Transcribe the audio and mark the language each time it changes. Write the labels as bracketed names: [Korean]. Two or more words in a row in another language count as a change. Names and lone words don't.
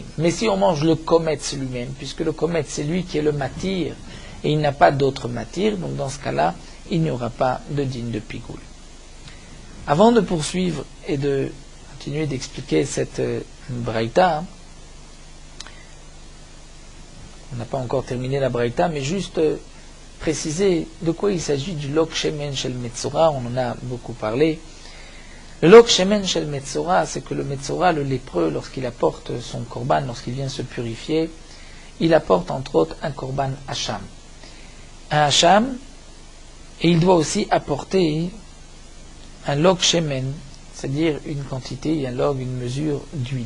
[French] Mais si on mange le kometz lui-même, puisque le kometz c'est lui qui est le matir, et il n'a pas d'autre matir, donc dans ce cas-là, il n'y aura pas de din de pigoul. Avant de poursuivre et de continuer d'expliquer cette braïta, on n'a pas encore terminé la braïta, mais juste préciser de quoi il s'agit du [Hebrew] לוג שמן של מצורע, [French] on en a beaucoup parlé. Le [Hebrew] לוג שמן של מצורע, [French] c'est que le metzora, le lépreux, lorsqu'il apporte son korban, lorsqu'il vient se purifier, il apporte entre autres un [Hebrew] קרבן אשם. [French] Un hacham, Et il doit aussi apporter un [Hebrew] לוג שמן, [French] c'est-à-dire une quantité, un log, une mesure d'huile.